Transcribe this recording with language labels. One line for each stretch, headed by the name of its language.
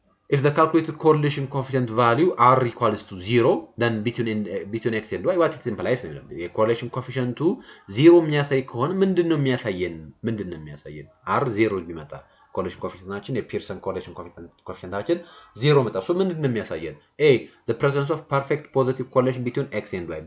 English: If the calculated correlation coefficient value R equals to 0, then between x and y, what it implies?
Amharic: የኮሬሌሽን ኮኤፊሽንቱ 0 የሚያሳይ ከሆነ ምንድነው የሚያሳየን? R 0 ቢመጣ ኮሬሌሽን ኮኤፊሽንታችን የፒርሰን ኮሬሌሽን ኮኤፊሽንታችን 0 መጣ። ሶ ምንድነው የሚያሳየን?
English: A the presence of perfect positive correlation between x and y.